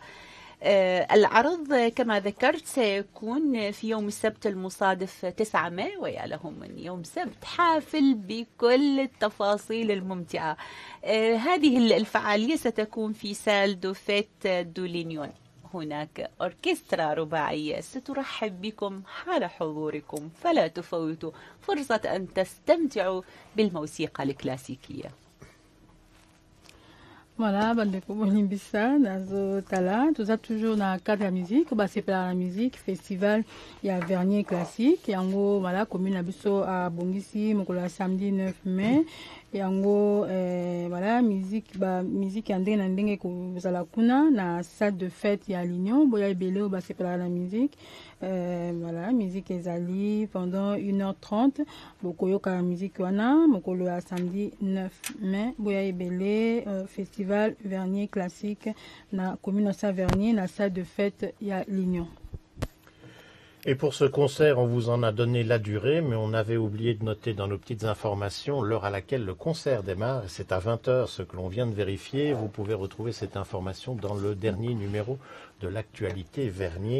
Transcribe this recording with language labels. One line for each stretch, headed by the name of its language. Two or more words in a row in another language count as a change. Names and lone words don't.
Arabic: العرض كما ذكرت سيكون في يوم السبت المصادف 9 مايو، ويا لهم من يوم سبت حافل بكل التفاصيل الممتعة. هذه الفعالية ستكون في
French: salle des fêtes du Lignon.
Arabic: هناك أوركسترا رباعية سترحب بكم حال حضوركم، فلا تفوتوا فرصة أن تستمتعوا بالموسيقى الكلاسيكية.
Lingala: Voilà, bandeko bolimbisa nazo tala
French: toza toujours
Lingala: na cadre ya musique basepela na musique festival ya Vernier classique yango voilà commune na biso abongisi mokolo ya samedi 9 mai yango voilà musique ya ndenge na ndenge kozala kuna na
French: salle de fête
Lingala: ya Lignon boya ebele oyo basepela na musique. Voilà, musique ezali pendant 1h30 bokoyoka
French: la musique
Lingala: wana mokolo ya samedi 9 mai boya ebele
French: festival Vernier classique
Lingala: na commune sa Vernier na
French: salle de fête
Lingala: ya Lignon.
French: Et pour ce concert, on vous en a donné la durée, mais on avait oublié de noter dans nos petites informations l'heure à laquelle le concert démarre. C'est à 20h, ce que l'on vient de vérifier. Vous pouvez retrouver cette information dans le dernier numéro de l'actualité Vernier.